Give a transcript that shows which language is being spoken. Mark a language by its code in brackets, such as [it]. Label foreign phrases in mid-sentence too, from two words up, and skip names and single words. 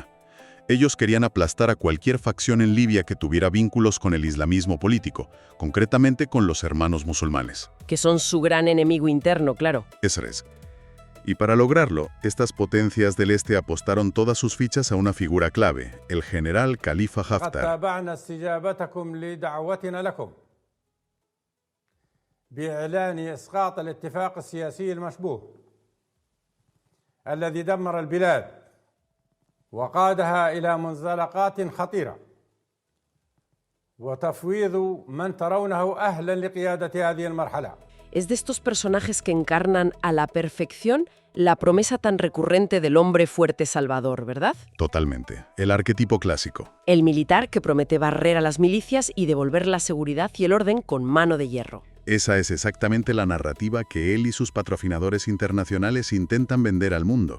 [es] Ellos querían aplastar a cualquier facción en Libia que tuviera vínculos con el islamismo político, concretamente con los hermanos musulmanes. Que son su gran enemigo interno, claro. Eso es. Y para lograrlo, estas potencias del este apostaron todas sus fichas a una figura clave, el general Khalifa Haftar. [ar] بإعلان إسقاط الاتفاق السياسي المشبوه الذي دمر البلاد وقادها إلى منزلقات خطيرة وتفويض من ترونه أهلا لقيادة هذه المرحلة. [es] Es de estos personajes que encarnan a la perfección la promesa tan recurrente del hombre fuerte salvador, ¿verdad? Totalmente. El arquetipo clásico. El militar que promete barrer a las milicias y devolver la seguridad y el orden con mano de hierro. Esa es exactamente la narrativa que él y sus patrocinadores internacionales intentan vender al mundo.